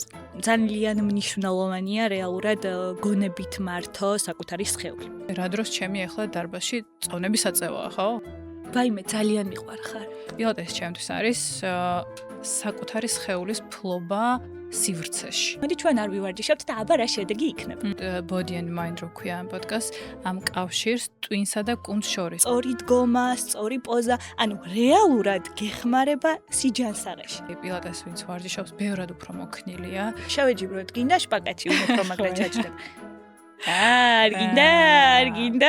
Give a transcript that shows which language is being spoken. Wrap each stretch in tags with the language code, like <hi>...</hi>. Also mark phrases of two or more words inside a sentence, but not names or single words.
<ka>ძალიან მნიშვნელოვანია რეალურად გონებით მართო საკუთარი სხეული. რა დროს ჩემი ახლა დარბაზში წონების აწევაა, ხო? ვაიმე, ძალიან მიყვარხარ. პილატესი ჩემთვის არის საკუთარი სხეულის ფლობა სივრცეში. მოდი ჩვენ არ ვივარჯიშებთ და აბა რა შედეგი იქნება. Body and Mind რო ქვია ამ პოდკასტს, ამ კავშირს ტვინსა და კუნთს შორის. სწორი დგომა, სწორი პოზა, ანუ რეალურად გეხმარება სიჯანსაღეში. პილატესი ვინც ვარჯიშობს, ბევრად უფრო მოქნილია. შევეჯიბროთ, გინდა შპაგატი უფრო მაგრა ჩაჭდება. არ გინდა.</ka>